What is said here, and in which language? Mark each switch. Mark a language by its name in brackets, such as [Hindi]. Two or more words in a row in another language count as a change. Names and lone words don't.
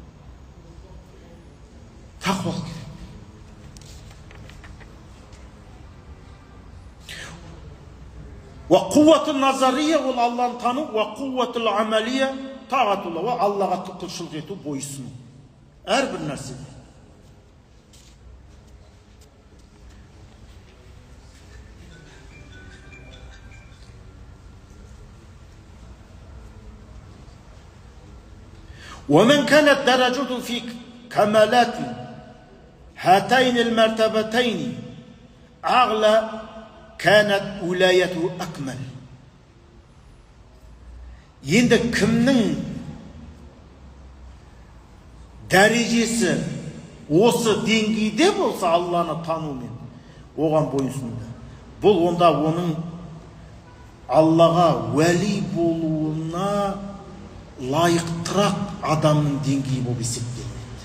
[Kazakh] Тақуалық керек. [Arabic] والقوة النظرية [Kazakh] ол Алланы тану, [Arabic] والقوة العملية [Kazakh] тағатулла, Аллаға құлшылық ету, бойсыну. Әрбір нәрседе. [Arabic] ومن كانت درجته في كمالات هاتين المرتبتين أعلى كانت ولايته أكمل. [Kazakh] Енді кімнің дәрежесі осы деңгейде болса Алланы танумен, оған бойынсынуда. Бұл онда оның Аллаға уәли болуына лайықтырақ адамның деңгейі болып есептелінеді.